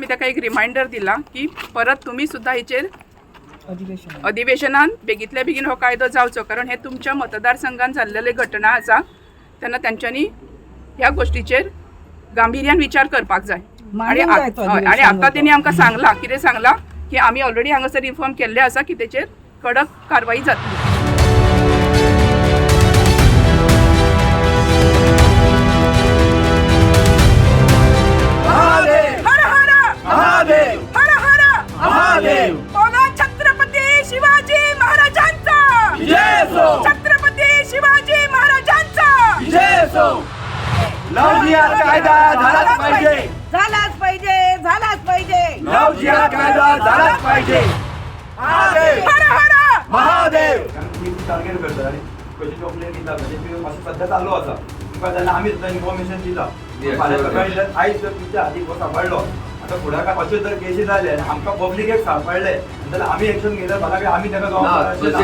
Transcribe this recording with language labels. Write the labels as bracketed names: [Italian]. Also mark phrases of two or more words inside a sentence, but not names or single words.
[Konkani] एक रिमाइंडर दिला की परत तुम्ही सुद्धा हेचेर अधिवेशनान बेगीतल्या बेगीन हो कायदो जावचो, कारण हे तुमच्या मतदारसंघात जाल्लेले घटना आसा तेन्ना तेंच्यांनी ह्या गोष्टीचेर गांभीर्यान विचार करपाक जाय. आणि आता तेणी आमकां सांगला, कितें सांगला की आमी ऑलरेडी हांगासर इन्फॉर्म केल्ले आसा की तेचेर कडक कारवाई जातली. [Marathi] छत्रपती शिवाजी महाराजांचा छत्रपती शिवाजी महाराजांचा लव जिहाद कायदा झालाच पाहिजे, झालाच पाहिजे, झालाच पाहिजे. लव जिहाद कायदा झालाच पाहिजे. हर हर [Konkani] महादेव टार्गेट करता आणि कशी कंप्लेंट दिता म्हणजे अशी सध्या चालू आसा. तुमकां जाल्यार आमी सुद्दां इन्फॉर्मेशन दिता. फाल्यां सकाळी जर आयज जर तुमच्या हातीक हो सांबाळलो आता फुडें काय अशें जर केसी जाले आनी आमकां पब्लिकेक सांबाळले जाल्यार आमी एक्शन घेतले फाल्यां आमी ताका जबाबदार.